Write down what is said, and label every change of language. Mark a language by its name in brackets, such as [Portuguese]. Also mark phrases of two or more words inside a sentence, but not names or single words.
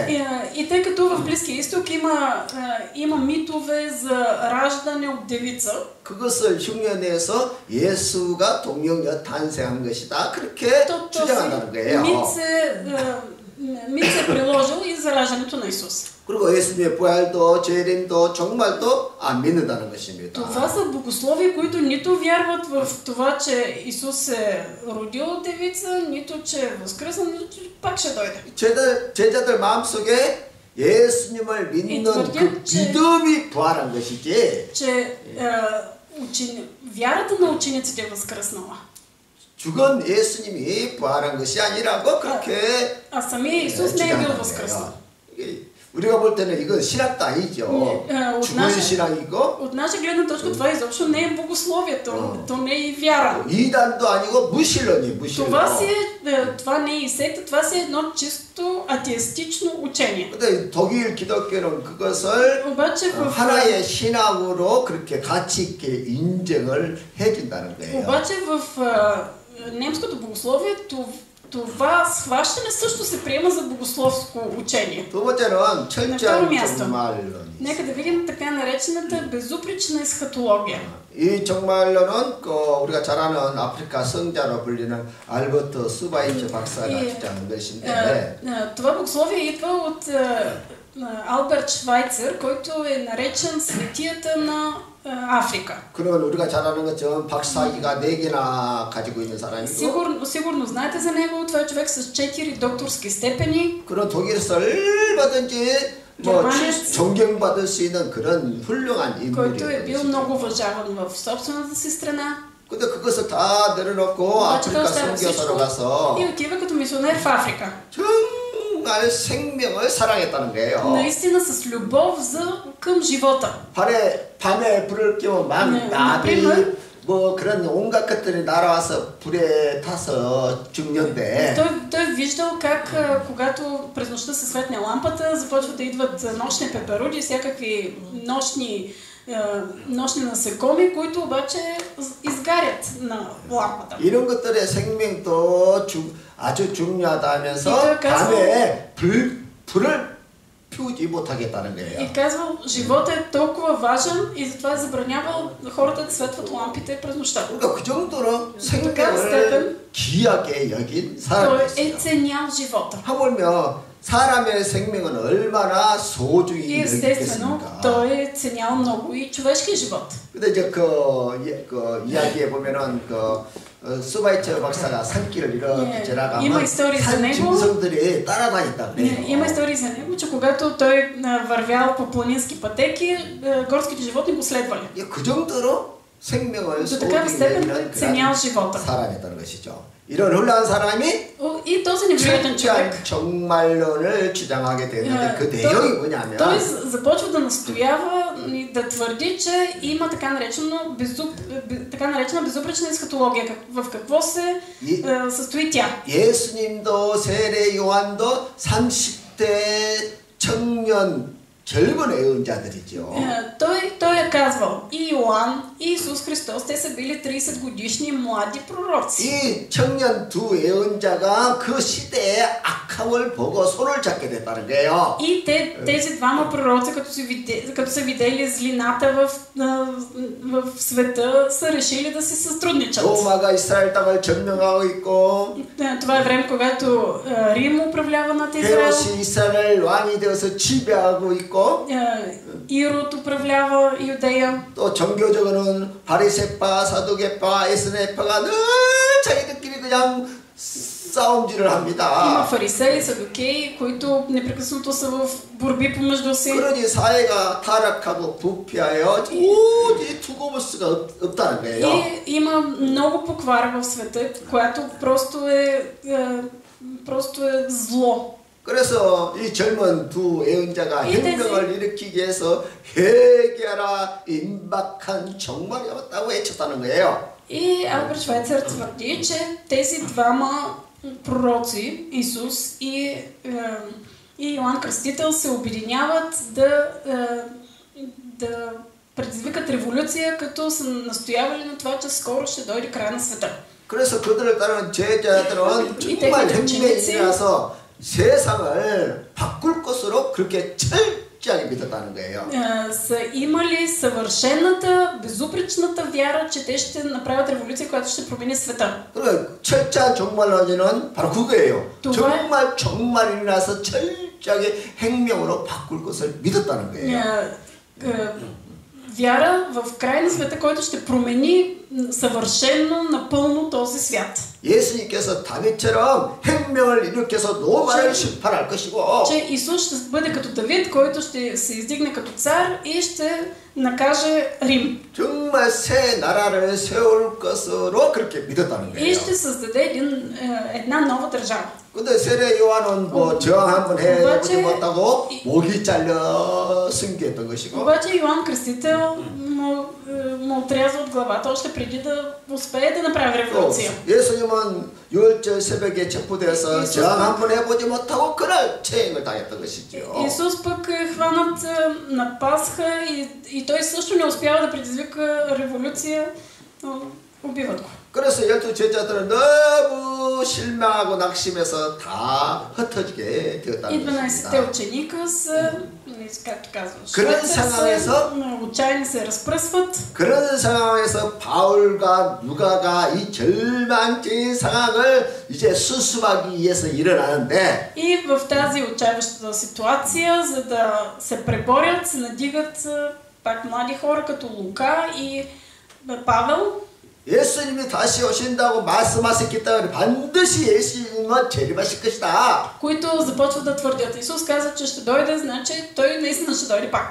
[Bulgarian] И тъй като в Близкия изток има митове за раждане от девица. [Korean] 그것을 흉내내서 예수가 동령녀 탄생한 것이다. 그렇게 주장한다는 거예요. [Bulgarian] Мит се е приложил и за раждането на Исус. [Korean] 그리고 예수님의 부활도 재림도 종말도 안 믿는다는 것입니다. [Bulgarian] Това са богослови, които нито вярват в това, че Исус се родил от девица, нито че е възкръснал, нито че пак ще дойде. [Korean] 제자들 마음속에 예수님을 믿는 그 믿음이 부활한 것이지. [Bulgarian] че вярата на учениците е възкръснала. [Korean] 죽은 예수님이 부활한 것이 아니라고 그렇게 [Bulgarian] самия Исус не е бил възкръснал. [Korean] 우리가 볼 때는 이건 신학도 아니죠. 죽은 신학이고. [Bulgarian] От наша гледна точка това изобщо не е богословието, то не е и вяра. [Korean] 이단도 아니고 무신론이 무신론. [Bulgarian] Това не е и секта, това си е едно чисто атеистично учение. [Korean] 근데 독일 기독교는 그것을 하나의 신학으로 그렇게 가치 있게 인정을 해준다는 거예요. [Bulgarian] обаче в немското богословие това схващане също се приема за богословско учение. [Korean] 두 번째는 철저한 종말론. [Bulgarian] Нека да видим така наречената безупречна есхатология. [Korean] 이 종말론은 우리가 잘 아는 아프리카 성자로 불리는 알버트 스바이처 박사가 주장한 것인데. [Bulgarian] Това богословие идва от Алберт Швайцер, който е наречен светията на Африка. [Korean] 그런 우리가 잘 아는 것처럼 박사학위가 4개나 가지고 있는 사람이고. [Bulgarian] Сигурно знаете за него, това е човек с 4 докторски степени. [Korean] 그런 독일에서 얼마든지 존경받을 수 있는 그런 훌륭한 인물이에요. [Bulgarian] който е бил много уважаван в собствената си страна. [Korean] 근데 그것을 다 내려놓고 아프리카 선교사로 가서 [Bulgarian] и отива като мисионер в Африка. [Korean] 정말 생명을 사랑했다는 거예요. [Bulgarian] наистина с любов към живота. [Korean] 밤에 불을 켜면 나비 뭐 그런 온갖 것들이 날아와서 불에 타서 죽는데. [Bulgarian] Той виждал как когато през нощта се светне лампата, започват да идват нощни пеперуди, всякакви нощни насекоми, които обаче изгарят на лампата. [Korean] 이런 것들의 생명도 아주 중요하다면서 밤에 불을 피우지 못하겠다는 거예요. [Bulgarian] И казвал, живота е толкова важен и затова е забранявал хората да светват лампите през нощта. [Korean] 그러니까 그 정도로 생명을 귀하게 여긴 사람이었어요. [Bulgarian] Той е ценял живота. [Korean] 하물며 사람의 생명은 얼마나 소중히 [Bulgarian] И естествено, той е ценял много и човешкия живот. [Korean] 근데 이제 그 이야기에 보면은 스바이처 박사가 산길을 이렇게 지나가면 산 짐승들이 따라다녔다 그래요. [Bulgarian] Има истории за него, че когато той вървял по планински пътеки, горските животни го следвали. [Korean] 그 정도로 생명을 [Bulgarian] до такава степен ценял живота. [Korean] 사람이었다는 것이죠. 이런 훌륭한 사람이 [Bulgarian] и този невероятен човек [Korean] 종말론을 주장하게 되는데 그 내용이 뭐냐면 [Bulgarian] той започва да настоява и да твърди, че има така наречена безупречна есхатология. В какво се състои тя? [Korean] 예수님도 세례 요한도 30대 청년 젊은 예언자들이죠. [Bulgarian] Той е казвал и Йоан, и Исус Христос, те са били 30 годишни млади пророци. [Korean] 이 청년 두 예언자가 그 시대의 악함을 보고 손을 잡게 됐다는 거예요. [Bulgarian] И тези двама пророци, като са видели злината в света, са решили да се сътрудничат. [Korean] 로마가 이스라엘 땅을 점령하고 있고, [Bulgarian] това е време, когато Рим управлява над Израел. [Korean] 헤롯이 이스라엘 왕이 되어서 지배하고 있고, [Bulgarian] Ирод управлява Юдея. [Korean] 또 종교적으로는 바리새파, 사두개파, 에스네파가 늘 자기들끼리 그냥 싸움질을 합니다. [Bulgarian] Има фарисеи, садукеи, които непрекъснато са в борби помежду си. [Korean] 그러니 사회가 타락하고 부패하여 도저히 두고 볼 수가 없다는 거예요. [Bulgarian] И има много поквара в света, която просто е зло. [Korean] 그래서 이 젊은 두 예언자가 혁명을 일으키기 위해서 회개하라, 임박한 종말이 왔다고 외쳤다는 거예요. [Bulgarian] И Алберт Швайцер твърди, че тези двама пророци, Исус и Йоан Кръстител, се обединяват да предизвикат революция, като са настоявали на това, че скоро ще дойде край на света. [Korean] 그래서 그들을 따르는 제자들은 정말 혁명이 일어나서 세상을 바꿀 것으로 그렇게 철저하게 믿었다는 거예요. [Bulgarian] Са имали съвършената, безупречната вяра, че те ще направят революция, която ще промени света. [Korean] 그리고 철저한 종말론자는 바로 그거예요. 정말 종말이 일어나서 철저하게 혁명으로 바꿀 것을 믿었다는 거예요. [Bulgarian] Вяра в край на света, който ще промени съвършено, напълно този свят. [Korean] 예수님께서 다윗처럼 혁명을 일으켜서 로마를 심판할 것이고, [Bulgarian] че Исус ще бъде като Давид, който ще се издигне като цар и ще накаже Рим. [Korean] 정말 새 나라를 세울 것으로 그렇게 믿었다는 거예요. [Bulgarian] И ще създаде една нова държава. [Korean] 근데 세례 요한은 뭐 저항 한번 해보지 못하고 목이 잘려 승계했던 것이고. [Bulgarian] обаче Йоан Кръстител му отряза от главата още преди да успее да направи революция. [Korean] 예수님은 유월절 새벽에 체포돼서 저항 한번 해보지 못하고 그날 체행을 당했던 것이죠. [Bulgarian] Исус пък е хванат на Пасха и той също не успява да предизвика революция, убиват го. [Korean] 그래서 12 제자들은 너무 실망하고 낙심해서 다 흩어지게 되었다는 것입니다. [Bulgarian] 12 ученика са, както казваш, отчаяни се разпръсват. [Korean] 그런 상황에서 바울과 누가가 이 절망적인 상황을 이제 수습하기 위해서 일어나는데, [Bulgarian] И в тази отчаяваща ситуация, за да се преборят, се надигат пак млади хора като Лука и Павел. [Korean] 예수님이 다시 오신다고 말씀하셨기 때문에 반드시 예수님은 재림하실 것이다. [Bulgarian] които започват да твърдят. Исус каза, че ще дойде, значи той наистина ще дойде пак.